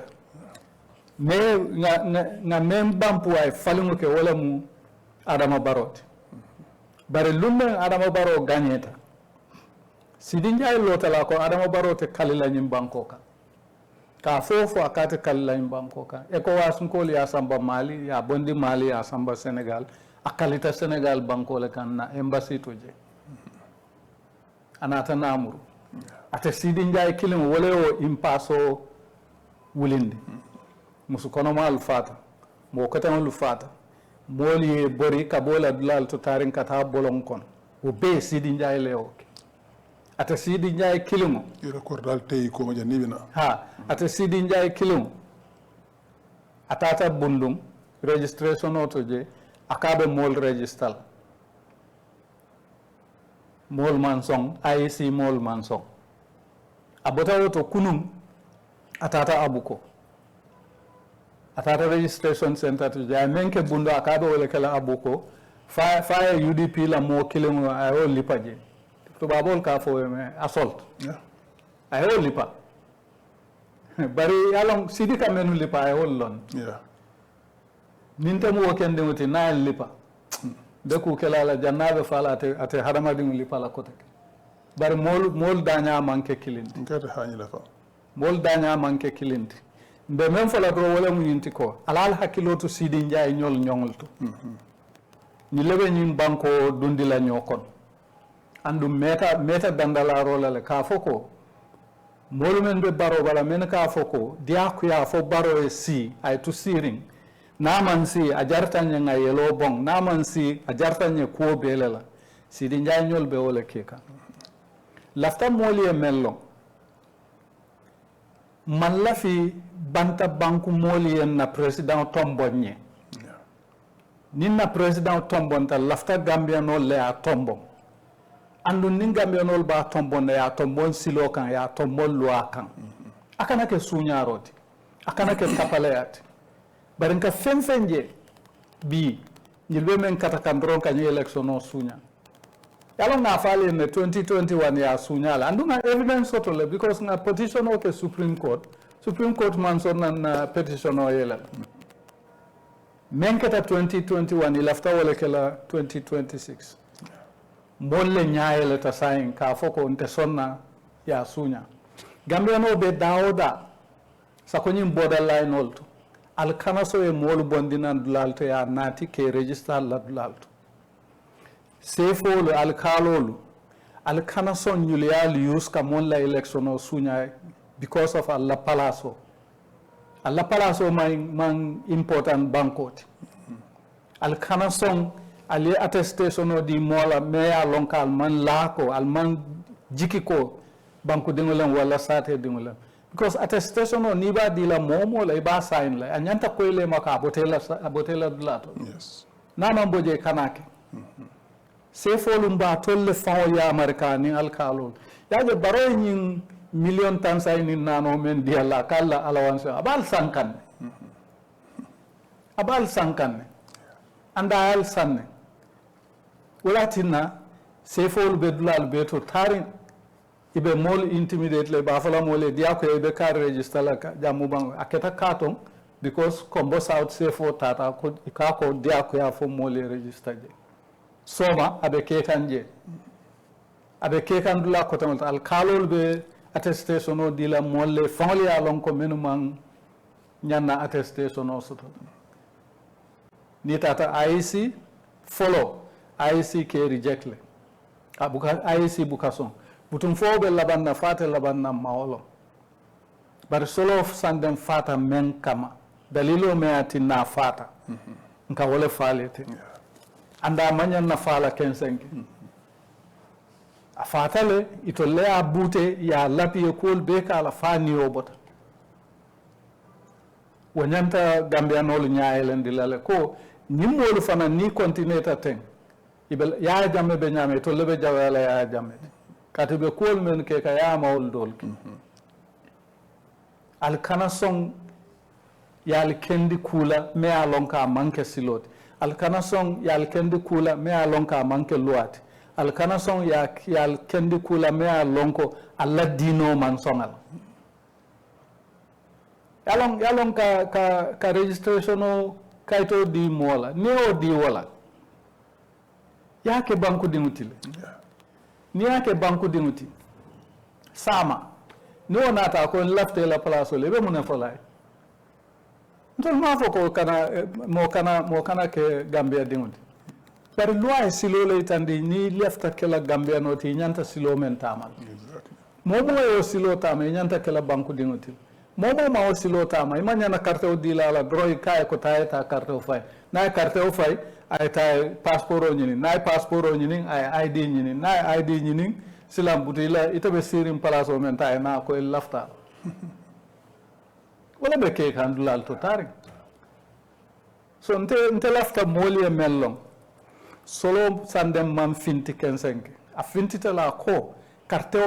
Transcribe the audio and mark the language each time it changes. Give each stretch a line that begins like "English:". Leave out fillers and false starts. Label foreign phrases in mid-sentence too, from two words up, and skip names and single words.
Mandingo: me nga mem bampu ay falengo ke wala mu Adama Barot bare lumme Adama Baro gagneta Sidi Njai lotala ko Adama Baro te kalila nyim banko ka fofo akate kalila nyim banko ka eko wasunkoli ya samba Mali ya bondi Mali ya samba Senegal akalita Senegal banko le kan na embassy toje anata namuru ate Sidi Njai kilim wole o impaso wulindi musu kono mal fata mo katamal fata moli bori kabola dulal to tarin kata bolon kon o be Sidi Njai le o ata Sidi Njai kilimo ira kordal tay ko ma janibina ha ata Sidi Njai kilimo atata bundum registration auto je akabe mol register mol mansong IC mol mansong abota auto kunum atata abuko atata
English: registration center
Mandingo: to je menke bundo akabe wala kala abuko fa UDP la mo kilimo ayo lipaje to babol ka fo me assault ayo lipa bari alon Sidi ka menu lipa ayo lon ninta mo kende muti na lipa de ku kala la jannabe fala ate haramadi lipa la kote bari mol daña manke kilindi ngata hani la fa mol daña manke kilindi be men fala do wala mu yinti ko alal hakilotu Sidi Njai ñol ñongolto ni lebe ñim banko dundi la ñokon andu meta dandala rola le ka foko molu men be baro bala men ka foko dia ku ya fo baro e si ay to siring naman si a jartanya nga yelo bong naman si a jartanya ko belela Sidi Njai ñol be wala keka lafta moli e mello man la fi banta banku moli en na president tombonye ninna president tombonta lafta Gambia no le a tombon andu nin Gambia no ba tombon ya tombon silo kan ya tombon loi kan akana ke suñaroti akana ke kapalayati barin ka fenfenje bi ñilbe men kata kan dron ka election no suña yalo na fale ne 2021 ya suñala andu na evidence soto le because na petition o ke Supreme Court man son na petition o yela men kata 2021 ilafta wala kala 2026 molle nyaayele ta sayin ka foko nte sonna ya suña Gambia no be daoda sakonyim borderline olto al kanaso e molu bondinan dulalto ya nati ke register la dulalto sefolo al kalolu al kanaso nyulial use ka mon la election o suña
English: because of
Mandingo: alla palaso man important bankoti al kanaso ali attestation o di mola meya lonkal man lako al man jikiko banko dingolen wala sate dingolen because attestation o ni ba di la momo la ba sign la anyanta ko ile maka abotela dulato yes na man boje kanake se folum ba tolle fawo ya amerikani al kalol yaje baro nyin million tansay ni nano men di alla kala allowance abal sankan anda al sanne walatina sefol be dulal be to tarin ibe mol intimidate le ba fala mole dia ko ibe car register la ka jamu bang aketa katon because combo south sefo tata ko ka ko dia ko ya fo mole register je soma abe ke kanje abe ke kan dula ko tamol al kalol be attestation o dila molle family ya lon ko menu man nyanna attestation o soto ni tata IEC follow IEC ke reject le abuka IEC bukason butum fobe labanna fata labanna mawolo bar solo sandem fata men kama dalilo me ati na fata nka wole falete anda manyan na fala kensengi a fatale ito le a bute ya lapi e kol be kala fani obota wanyanta Gambia nolu nyaayelen dilale ko nimmolu fana ni continueta ten ibel ya jamme be nyame to lebe jawala ya jamme katibe kol men ke ka ya mawol dol al kana song yal kendi kula me alonka manke silot al kana song yal kendi kula me alonka manke luati al kana song yal kendi kula me alonko alla dino man songal yalong ka registration o kaito di mola neo di wala yake banku dinutile ni yake banku dinuti sama ni onata ko lafte la place le be mun folay ntol ma foko kana mo kana ke Gambia dinuti par loi silo le tandi ni lefta ke la Gambia noti nyanta silo men tamal momo yo silo tama nyanta ke la banku dinuti momo ma o silo tama imanya na carte o dila la droy kay ko tayeta carte o fay na carte o fay ay tay passeport o nyini na passeport o nyini ay ID nyini na ID nyini silam butila itabe sirim place o men tay na ko lafta wala be ke kan dulal to tari so nte lafta moli e mellon solo sandem man finti kensenke a fintita la ko carte o